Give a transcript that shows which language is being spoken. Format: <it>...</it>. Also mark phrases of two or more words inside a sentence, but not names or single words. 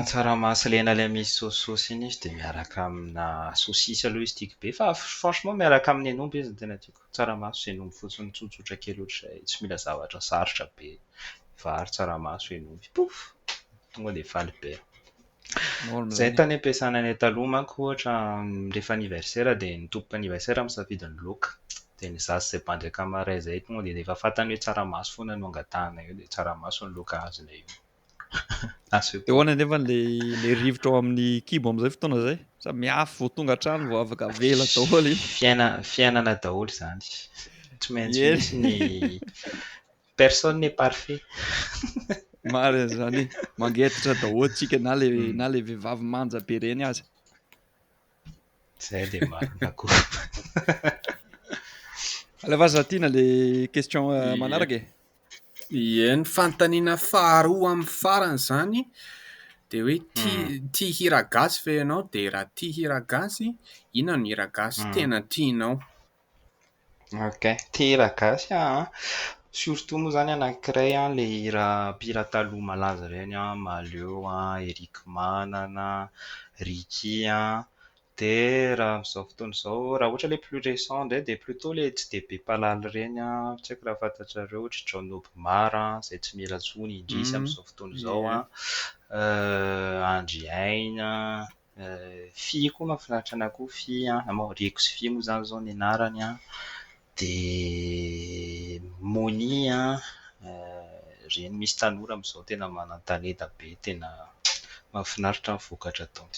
<mg>tsaramaso lena ilay misy saosisosy iny izy dia miaraka amina sosisy aloha izy tiako be fa franchement miaraka amin'ny henomby izy ny tena tiako tsaramaso henomby fotsiny tsotsotra kely ohatray tsy mila zavatra sarotra be vary tsaramaso henomby pof tonga dia faly be izay tany ampiasana any taloha manko ohatra rehefa anniversaire dia ny tompo anniversaire misafidy ny laoka dia ny zasy izay mpandraika maray izay tonga dia efa fantany hoe tsaramaso foana no angatahana io dia tsaramaso ny loka azona io. Dia hoana nefa le rivotra ao amin'ny kibo amin'izay fotoana izay sa miafy vao tonga hatrany vao afaka vela daholo iny. Fiainana daholo izany. Tsy maintsy Eny. misy ny</mg> <fr>personne n'est parfait.</fr> <mg>Mary zany mangetitra daholo tsika na le vehivavy manja be reny aza. Izay dia marina koa. Aleva zatina le question manaraka e. Ny fanontaniana faharoa amin'ny farany zany dia hoe tia hira gasy ve ianao, dia raha tia hira gasy, inona no hira gasy tena tianao? Ok, tia hira gasy surtout moa zany anankiray le hira mpihira taloha malaza ireny Maleo, Eric Manana, Ricky dia raha amin'izao fotoana izao raha ohatra</mg> <fr>le plus récent</fr> <mg>indray dia plutôt le tsy dia be mpalala ireny tsy haiko raha fantatrareo ohatra John Obmar izay tsy mila intsony indrisy amin'izao fotoana izao Andry Haina, Fia koa mahafinaritra anahy koa Fia Rieko sy Fia moa zany izao ny anarany dia Moni ireny misy tanora amin'izao tena manan-talenta be, tena mahafinaritra ny vokatra ataony.</mg>